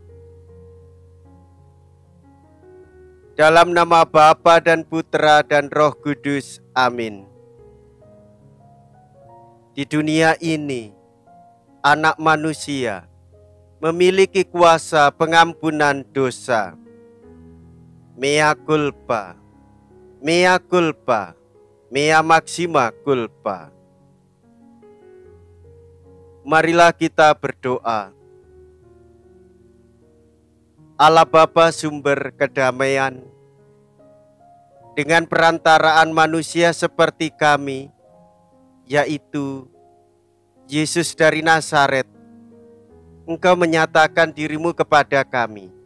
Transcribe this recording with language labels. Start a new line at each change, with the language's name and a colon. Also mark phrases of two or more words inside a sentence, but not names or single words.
Indonesian: Dalam nama Bapa dan Putra dan Roh Kudus, amin. Di dunia ini, anak manusia memiliki kuasa pengampunan dosa.
Latin: Mea culpa, mea culpa, mea maxima culpa.
Indonesian: Marilah kita berdoa. Allah Bapa sumber kedamaian, dengan perantaraan manusia seperti kami, yaitu Yesus dari Nazaret, Engkau menyatakan dirimu kepada kami.